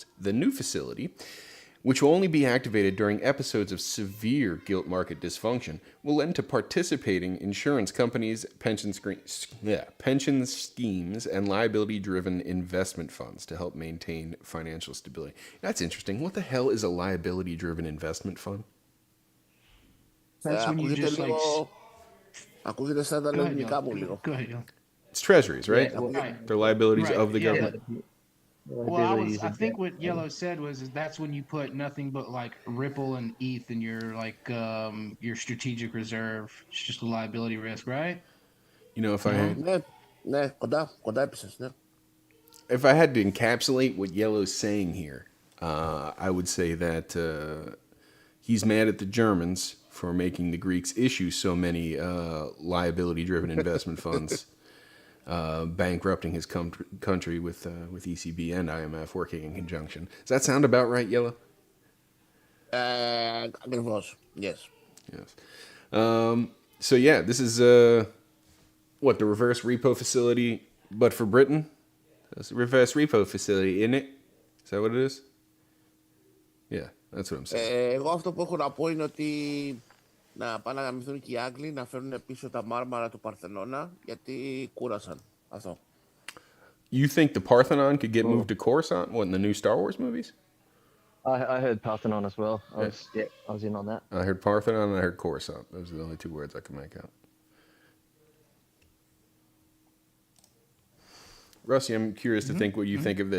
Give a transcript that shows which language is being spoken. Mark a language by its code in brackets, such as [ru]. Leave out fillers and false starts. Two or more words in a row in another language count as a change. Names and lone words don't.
[en] The new facility, which will only be activated during episodes of severe gilt market dysfunction, will lend to participating insurance companies, pension schemes, and liability-driven investment funds to help maintain financial stability. That's interesting. What the hell is a liability-driven investment fund? that's when you [el] Ακούγεται [en] just like. [el] λίγο... Ακούγεται σαν τα [en] Go ahead, [el] ελληνικά μου [en] Yo. [el] λίγο. [en] Go ahead, Yo. It's treasuries, right? Yeah, well, Right. They're liabilities Right, of the yeah. government. Well, I think what Yellow said was that's when you put nothing but like Ripple and ETH in your your strategic reserve. It's just a liability risk, right? You know, if I had, [el] Ναι, ναι, κοντά έπεσες, ναι. [en] if I had to encapsulate what Yellow's saying here, I would say that he's mad at the Germans for making the Greeks issue so many liability-driven investment funds, bankrupting his country with ECB and IMF working in conjunction. Does that sound about right, Yellow? [el] Ακριβώς, yes. [en] Yes. So yeah, this is what, the reverse repo facility, but for Britain. That's the reverse repo facility, isn't it? Is that what it is? Yeah, that's what I'm saying. [el] Εγώ αυτό που έχω να πω είναι ότι να πάνε να γαμηθούν και οι Άγγλοι να φέρουν πίσω τα μάρμαρα του Παρθενώνα γιατί κούρασαν. Αυτό. [en] You think the Parthenon could get moved to Coruscant? What, in the new Star Wars movies? I heard Parthenon as well. I was in on that. I heard Parthenon and I heard Coruscant. Those are the only two words I can make out. Rusty, I'm curious to think what you think of this.